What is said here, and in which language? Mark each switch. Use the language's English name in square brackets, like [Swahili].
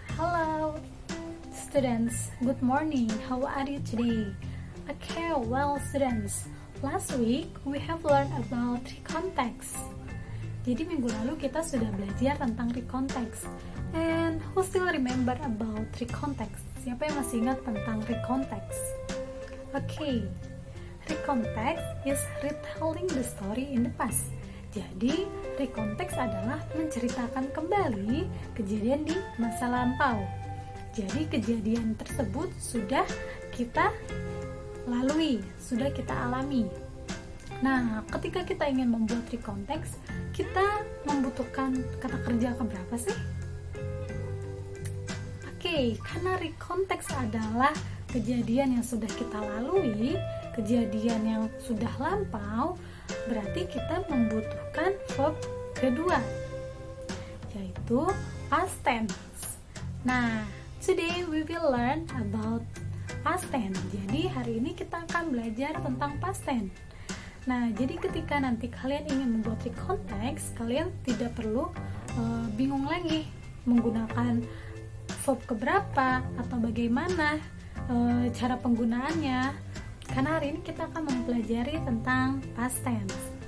[English] Hello students, good morning. How are you today? Okay, well students, last week we have learned about recontext. [Indonesian] Jadi minggu lalu kita sudah belajar tentang recontext. [English] And who still remember about recontext? [Indonesian] Siapa yang masih ingat tentang recontext? [English] Okay, recontext is retelling the story in the past. [Indonesian] Jadi, recontext adalah menceritakan kembali kejadian di masa lampau. Jadi, kejadian tersebut sudah kita lalui, sudah kita alami. Nah, ketika kita ingin membuat recontext, kita membutuhkan kata kerja keberapa sih? Oke, karena recontext adalah kejadian yang sudah kita lalui, kejadian yang sudah lampau, berarti kita membutuhkan verb kedua, yaitu past tense. [English] Nah, today we will learn about past tense. [Indonesian] Jadi hari ini kita akan belajar tentang past tense. Nah, jadi ketika nanti kalian ingin membuat recontext, kalian tidak perlu bingung lagi menggunakan verb keberapa atau bagaimana cara penggunaannya. Karena hari ini kita akan mempelajari tentang past tense.